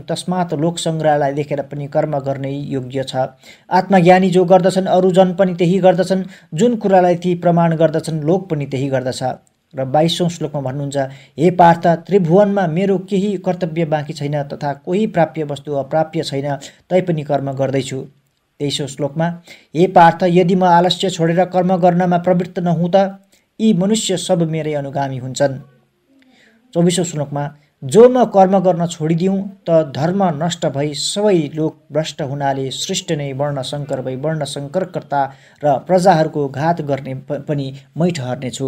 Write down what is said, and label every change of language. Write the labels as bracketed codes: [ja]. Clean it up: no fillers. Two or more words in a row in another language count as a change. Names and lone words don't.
[ne] तस्मात् लोक सङ्ग्रहलाई देखेर पनि कर्म गर्ने योग्य छ। आत्मज्ञानी जो गर्दछन् अरू जन पनि त्यही गर्दछन्। जुन कुरालाई ती प्रमाण गर्दछन् लोक पनि त्यही गर्दछ। र 22औं श्लोकमा भन्नुहुन्छ, हे पार्थ, त्रिभुवनमा मेरो केही कर्तव्य बाँकी छैन तथा कोही प्राप्य वस्तु अप्राप्य छैन, तैपनि कर्म गर्दैछु। 23औं श्लोकमा, हे पार्थ, यदि म आलस्य छोडेर कर्म गर्नमा प्रवृत्त नहुँ त यी मनुष्य सब मेरै अनुगामी हुन्छन्। 24औं श्लोकमा, जो म कर्म गर्न छोडिदिउँ त धर्म नष्ट भई सबै लोक भ्रष्ट हुनाले सृष्टि नै वर्णशङ्कर भई वर्णशङ्करकर्ता र प्रजाहरूको घात गर्ने पनि मै ठहर्नेछु।